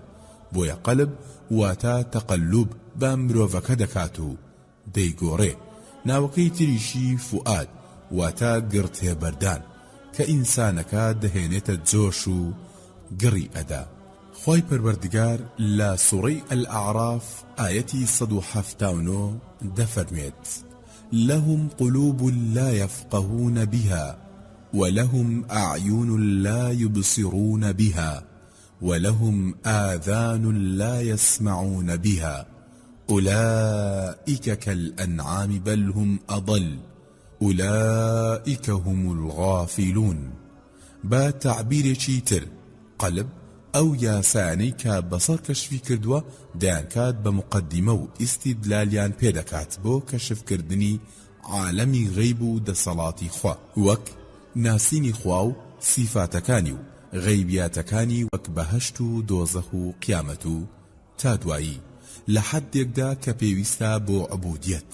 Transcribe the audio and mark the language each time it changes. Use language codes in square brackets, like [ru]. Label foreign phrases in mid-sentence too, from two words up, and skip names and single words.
[ckb] بۆیە قەلب واتە تەقەلوب بە مرۆڤەکە دەکات و دەیگۆڕێ. ناوەکەی تریشی فوئاد واتە گڕتێبەردان، کە ئینسانەکە دەهێنێتە جۆش و گڕی ئەدا. خۆی پەروەردگار لە سوڕەی ئەلئەعراف ئاەتی 179 دەفەرمێت: [ar] لهم قلوب لا يفقهون بها ولهم أعين لا يبصرون بها ولهم آذان لا يسمعون بها أولئك كالأنعام بل هم أضل أولئك هم الغافلون. [ckb] با تعبیر چیتر قلب ئەو یاسانەی کە بەسەر کەشفی کردووە دەیانکات بە مقدمە و ئیستیدلالیان پێدەکات بۆ کەشفکردنی عالەمی غەیب و دەسەڵاتی خوا، وەک ناسینی خوا و سیفاتەکانی و غەیبیاتەکانی، وەک بەهەشت و دۆزەخ و قیامەت و تا دوایی لە حەدێکدا کە پێویستە بۆ عبودیەت.